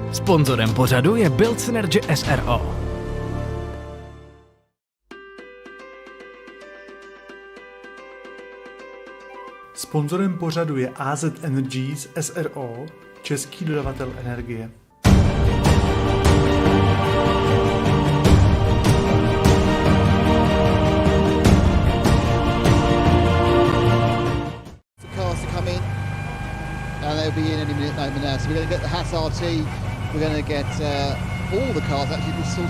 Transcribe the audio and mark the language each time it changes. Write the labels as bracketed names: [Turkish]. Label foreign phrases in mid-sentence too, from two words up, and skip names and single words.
[Czech] Sponzorem pořadu je Build Synergy SRO. Sponzorem pořadu je AZ Energies SRO, český dodavatel energie. [English] Cars to come in, and they'll be in any minute now. So we're going to get the Haas RT, we're going to get all the cars actually this sorted.